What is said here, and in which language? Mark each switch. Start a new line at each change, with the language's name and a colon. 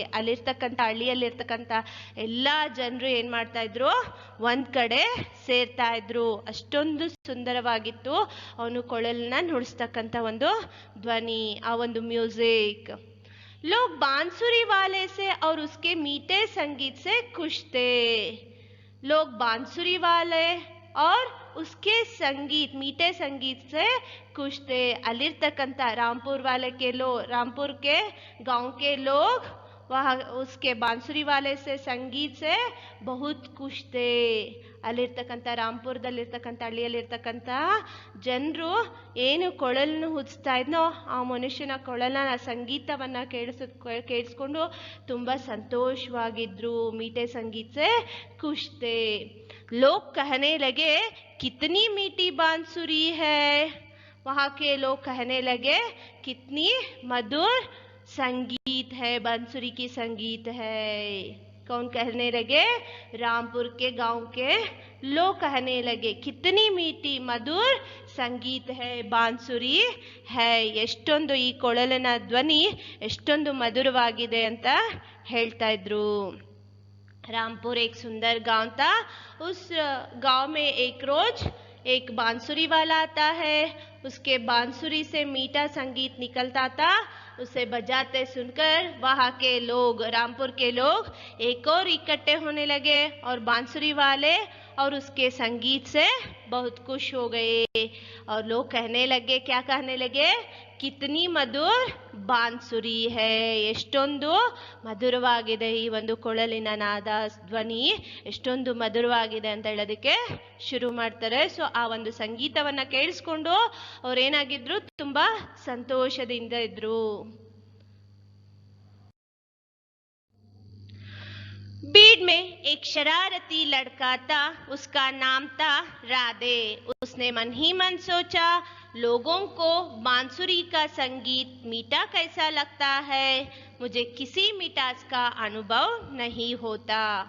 Kannada: ಅಲ್ಲಿರ್ತಕ್ಕಂಥ ಹಳ್ಳಿಯಲ್ಲಿರ್ತಕ್ಕಂಥ ಎಲ್ಲಾ ಜನರು ಏನ್ ಮಾಡ್ತಾ ಇದ್ರು, ಒಂದ್ ಕಡೆ ಸೇರ್ತಾ ಇದ್ರು. ಅಷ್ಟೊಂದು ಸುಂದರವಾಗಿತ್ತು ಅವನು ಕೊಳಲನ್ನ ನುಡಿಸ್ತಕ್ಕಂಥ ಒಂದು ಧ್ವನಿ, ಆ ಒಂದು ಮ್ಯೂಸಿಕ್.
Hindi: लोग बांसुरी वाले से और उसके मीठे संगीत से खुश थे. लोग बांसुरी वाले और उसके मीठे संगीत से खुश थे. अलिರ್ತಕ್ಕಂಥ ರಾಂಪುರ್ के गांव के लोग वह उसके बांसुरी वाले से संगीत से बहुत खुश थे.
Kannada: ಅಲ್ಲಿರ್ತಕ್ಕಂಥ ರಾಂಪುರದಲ್ಲಿರ್ತಕ್ಕಂಥ ಹಳ್ಳಿಯಲ್ಲಿರ್ತಕ್ಕಂಥ ಜನರು ಏನು ಕೊಳಲನ್ನು ಹುಚ್ತಾ ಇದ್ನೋ ಆ ಮನುಷ್ಯನ ಕೊಳಲ ಸಂಗೀತವನ್ನ ಕೇಳಿಸ್ಕೊಂಡು ತುಂಬಾ ಸಂತೋಷವಾಗಿದ್ರು.
Hindi: मीठे संगीत से खुश थे. लोग कहने लगे कितनी मीठी बांसुरी है. वहां के लोग कहने लगे कितनी मधुर संगीत है, बांसुरी की संगीत है. कौन कहने लगे? रामपुर के गांव के लोग कहने लगे कितनी मीठी मधुर ಸಂಗೀತ ಹೈ, ಬಾನ್ಸುರಿ ಹೈ.
Kannada: ಎಷ್ಟೊಂದು ಈ ಕೊಳಲಿನ ಧ್ವನಿ ಎಷ್ಟೊಂದು ಮಧುರವಾಗಿದೆ ಅಂತ ಹೇಳ್ತಾ ಇದ್ರು.
Hindi: रामपुर एक सुंदर गांव था. उस गांव में एक रोज एक बांसुरी वाला आता है. उसके बांसुरी से मीठा संगीत निकलता था. उसे बजाते सुनकर वहां के लोग, रामपुर के लोग एक और इकट्ठे होने लगे और बांसुरी वाले और उसके संगीत से बहुत खुश हो गए. और लोग कहने लगे, क्या कहने लगे? कितनी मधुर ಬಾನ್ಸುರಿ ಹೈ.
Kannada: ಎಷ್ಟೊಂದು ಮಧುರವಾಗಿದೆ ಈ ಒಂದು ಕೊಳಲಿನ ನಾದ, ಧ್ವನಿ ಎಷ್ಟೊಂದು ಮಧುರವಾಗಿದೆ ಅಂತ ಹೇಳೋದಕ್ಕೆ ಶುರು ಮಾಡ್ತಾರೆ. ಸೊ ಆ ಒಂದು ಸಂಗೀತವನ್ನ ಕೇಳಿಸ್ಕೊಂಡು ಅವ್ರೇನಾಗಿದ್ರು, ತುಂಬಾ ಸಂತೋಷದಿಂದ ಇದ್ರು.
Hindi: बीड़ में एक शरारती लड़का था. उसका नाम था राधे. उसने मन ही मन सोचा, लोगों को बांसुरी का संगीत मीठा कैसा लगता है. मुझे किसी मिठास का अनुभव नहीं होता.